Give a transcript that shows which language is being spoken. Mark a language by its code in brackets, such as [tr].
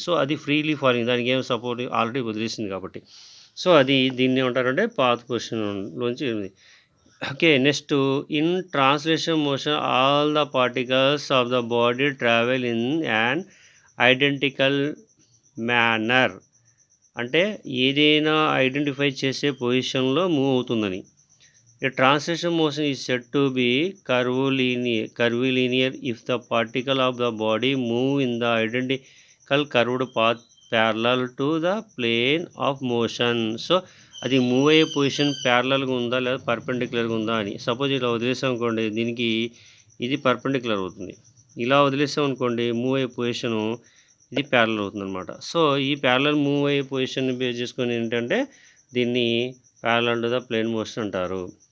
[te] So అది freely falling, దానికి ఏం సపోర్ట్ ఆల్రెడీ వదిలేసింది కాబట్టి. సో అది దీన్ని ఏమంటారంటే పాత్ పొజిషన్లోంచి ఉంది. [en] okay, next in translation motion all the particles of the body travel in an identical manner, [te] అంటే ఏదైనా ఐడెంటిఫై చేసే పొజిషన్లో మూవ్ అవుతుందని. [en] A translation motion is said to be curvilinear if the particle of the body move in the identical curved path parallel to the plane of motion. [te] So అది move అయ్యే position ప్యారలల్గా ఉందా లేదా పర్పెండిక్యులర్గా ఉందా అని. సపోజ్ ఇలా వదిలేసాం అనుకోండి, దీనికి ఇది పర్పెండిక్యులర్ అవుతుంది. ఇలా వదిలేసాం అనుకోండి, మూవ్ అయ్యే పొజిషను ఇది ప్యారలల్ అవుతుంది అనమాట. సో ఈ ప్యారలల్ మూవ్ అయ్యే పొజిషన్ని బేస్ చేసుకొని ఏంటంటే దీన్ని [en] parallel to the plane motion [te] అంటారు.